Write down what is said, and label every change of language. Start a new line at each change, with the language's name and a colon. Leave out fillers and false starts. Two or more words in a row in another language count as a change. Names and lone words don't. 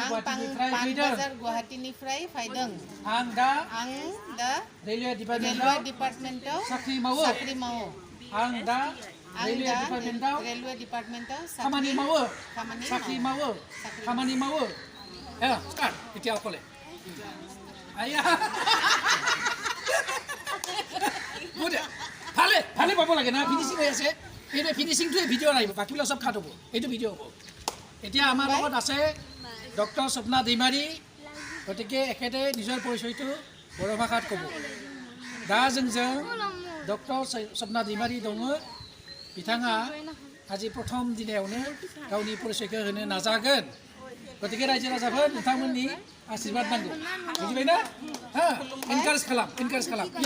Bodo: गुवाहाटीनिफ्राय फैदों आं दा रेलवे डिपार्टमेन्टाव साख्रि मावो आं दा रेलवे डिपार्टमेन्टाव खामानि मावो साख्रि मावो खामानि मावो
Assamese: स्टार्ट এতিয়া অকলে আয়া ভালে পাব লাগে না ফিনিশিং হৈ আছে এইটো ফিনিচিংটোৱে ভিডিঅ' আহিব, বাকীবিলাক চব কাট হ'ব, এইটো ভিডিঅ' হ'ব। এতিয়া আমাৰ লগত আছে ডক্টৰ স্বপ্না दैমাৰী, গতিকে এখেতে নিজৰ পৰিচয়টো বৰ' ভাষাত ক'ব।
Bodo: दा जोंजों डक्टर स्वप्ना दैमारी दङ। बिथाङा আজি प्रथम दिनावनो गावनि परिचयखौ होनो नाजागोन। गतिके रायजो राजाफोर नोंथांमोननि आशीर्बाद नांगौ, बुजिबायना? एनकारेज खालाम या।